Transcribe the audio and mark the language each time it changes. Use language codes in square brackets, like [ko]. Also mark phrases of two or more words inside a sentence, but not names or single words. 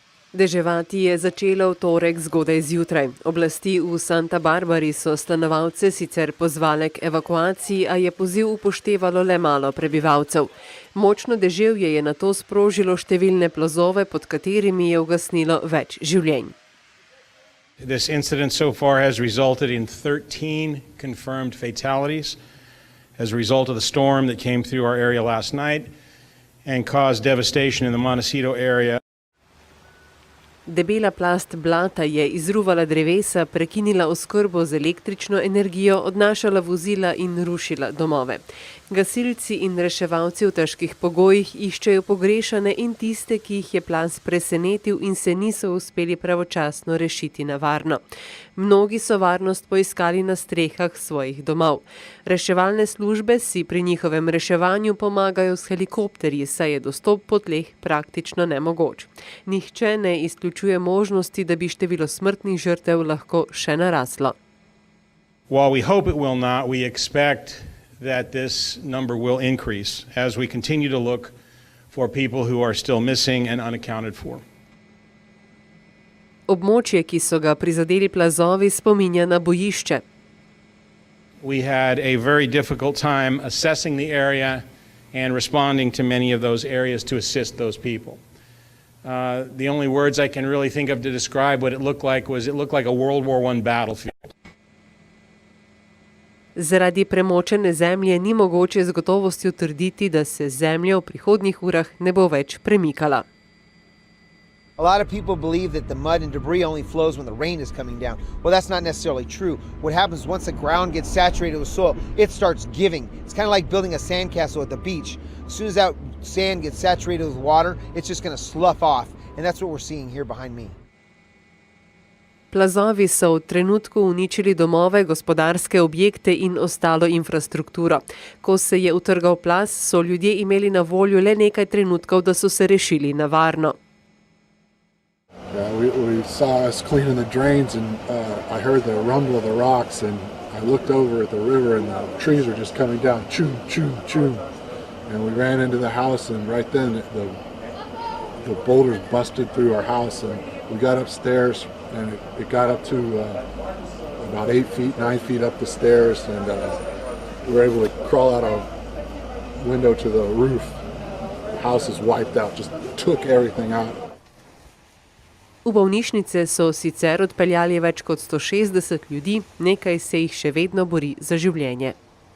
[sl] Deževati je začelo v torek zgodaj zjutraj. Oblasti v Santa Barbari so stanovalce sicer pozvale k evakuaciji, a je poziv upoštevalo le malo prebivalcev. Močno deževje je nato sprožilo številne plazove, pod katerimi je ugasnilo več življenj. [en] This incident so far has resulted in 13 confirmed fatalities as a result of the storm that came through our area last night and caused devastation in the Montecito area. [sl] Debela plast blata je izruvala drevesa, prekinila oskrbo z električno energijo, odnašala vozila in rušila domove. Gasilci in reševalci v težkih pogojih iščejo pogrešane in tiste, ki jih je plaz presenetil in se niso uspeli pravočasno rešiti na varno. Mnogi so varnost poiskali na strehah svojih domov. Reševalne službe si pri njihovem reševanju pomagajo s helikopterji, saj je dostop po tleh praktično nemogoč. Nihče ne izključuje možnosti, da bi število smrtnih žrtev lahko še naraslo. [en] While we hope it will not, we expect that this number will increase as we continue to look for people who are still missing and unaccounted for. [sl] Območje, ki so ga prizadeli plazovi, spominja na bojišče. [en] We had a very difficult time assessing the area and responding to many of those areas to assist those people. The only words I can really think of to describe what it looked like a World War I battlefield. [sl] Zaradi premočene zemlje ni mogoče z gotovostjo trditi, da se zemlja v prihodnjih urah ne bo več premikala. [en] A lot of people believe that the mud and debris only flows when the rain is coming down. Well, that's not necessarily true. What happens once the ground gets saturated with soil, it starts giving. It's kind of like building a sandcastle at the beach. As soon as that sand gets saturated with water, it's just going to slough off. And that's what we're seeing here behind me. [sl] Plazovi so v trenutku uničili domove, gospodarske objekte in ostalo infrastrukturo. Ko se je utrgal plaz, so ljudje imeli na voljo le nekaj trenutkov, da so se rešili na varno. [en] We saw us cleaning the drains and I heard the rumble of the rocks and I looked over at the river and the trees were just coming down, choo, choo, choo. And we ran into the house and right then the boulders busted through our house and we got upstairs and it got up to about 8 feet, 9 feet up the stairs and we were able to crawl out our window to the roof. The house is wiped out, just took everything out. [sl] V bolnišnice so sicer odpeljali več kot 160 ljudi, nekaj se jih še vedno bori za življenje.